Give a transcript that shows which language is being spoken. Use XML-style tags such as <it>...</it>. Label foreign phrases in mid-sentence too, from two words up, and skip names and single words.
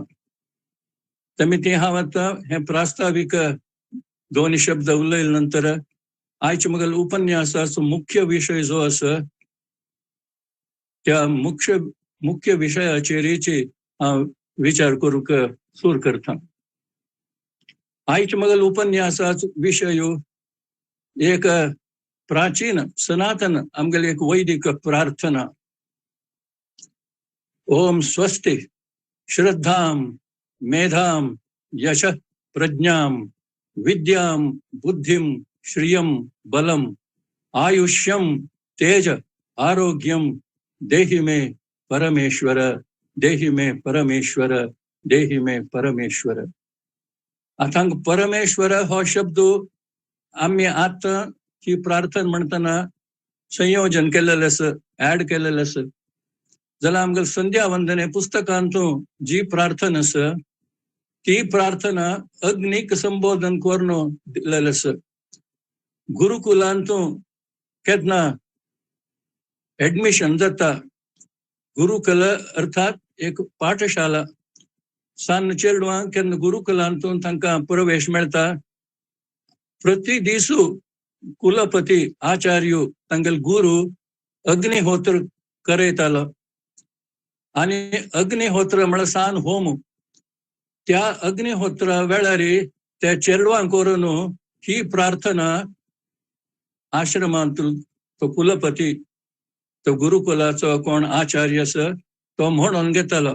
<kok>तेमी हांव आतां हे प्रास्ताविक 2 शब्द उलयले नंतर आयच्या म्हगेल उपन्यासाचो मुख्य विषय जो आसा त्या मुख्य विशयाचेर हांव विचार करूंक सूर करता. आयच्या म्हगेल उपन्यासाचो विशय एक प्राचीन सनातन आमगेली एक वैदिक प्रार्थना.</kok> <sa>ओम स्वस्ति श्रद्धां मेधां यश प्रज्ञां विद्यां बुद्धिं श्रियं बलम आयुष्यम तेज आरोग्यम देहि में परमेश्वर देहि में परमेश्वर देहि में परमेश्वर.</sa> <kok>आता परमेश्वर हो शब्द आम्ही आता ही प्रार्थना म्हणताना संयोजन केलेलं आसा, ऍड केलेलं आसा. जाल्यार आमगेल संध्या वंदने पुस्तकांतूं जी प्रार्थना आसा ती प्रार्थना अग्नीक संबोधन करून दिलेलं आसा. गुरुकुलांतूं केन्ना एडमिशन जाता, गुरुकुल अर्थात एक पाठशाला सान चेडवां केन्ना गुरुकुलांतूं तांकां प्रवेश मेळटा. प्रति दिसू कुलपती आचार्य तांगेल गुरु अग्निहोत्र करयतालो आनी अग्निहोत्र म्हळ्यार सान होम. त्या अग्निहोत्रा वेळार त्या चेडवां करून ही प्रार्थना आश्रमांत तो कुलपती तो गुरुकुलाचो कोण आचार्य आसा तो म्हणून घेतालो.</kok>